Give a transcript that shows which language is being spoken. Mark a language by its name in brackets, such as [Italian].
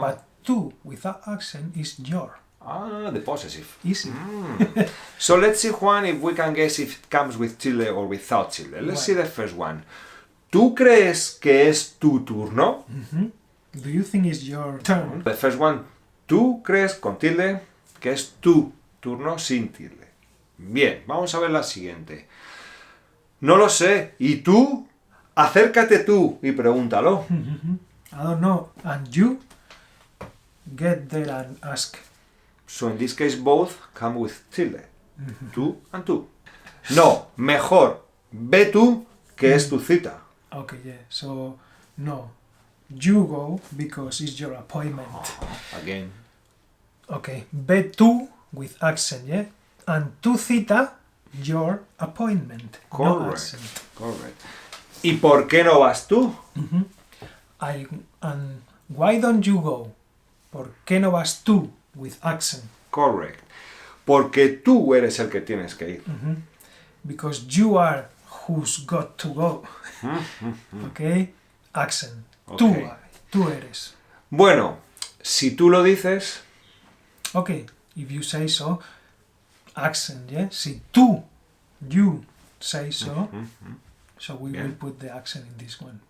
[English] but to without accent is your. Ah, the possessive. Easy. So let's see, Juan, if we can guess if it comes with tilde or without tilde. Let's see the first one. [Spanish] ¿Tú crees que es tu turno? [English] Do you think it's your turn? The first one. [Spanish] ¿Tú crees con tilde que es tu turno sin tilde? Bien, vamos a ver la siguiente. No lo sé. ¿Y tú? Acércate tú y pregúntalo. [English] I don't know. And you? Get there and ask. So in this case both come with tilde. [Spanish] Tú and tú. No, mejor. Ve tú que es tu cita. [English] Okay, yeah. So, no. You go because it's your appointment. Again. Okay. [Spanish] Ve tú [English] with accent, yeah? And [Spanish] tu cita, [English] your appointment. No Correct. accent. Correct. [Spanish] ¿Y por qué no vas tú? [English] And why don't you go? [Spanish] ¿Por qué no vas tú [English] with accent? Correct. [Spanish] Porque tú eres el que tienes que ir. [English] Because you are who's got to go. Okay? Accent. Okay. [Spanish] Tú eres. Bueno, si tú lo dices, [English] Okay, if you say so, accent, yeah? [Spanish] Si tú, [English] you say so, so we will put the accent in this one.